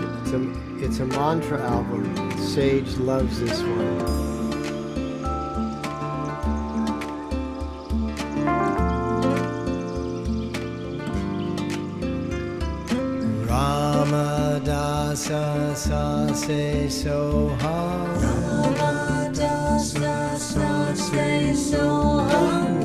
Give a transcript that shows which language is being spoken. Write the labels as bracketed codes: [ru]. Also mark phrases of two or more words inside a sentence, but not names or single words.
[en] It's a mantra album. Sage loves this one. [pa] Ramadasa sa se soha. Ramadasa sa se soha.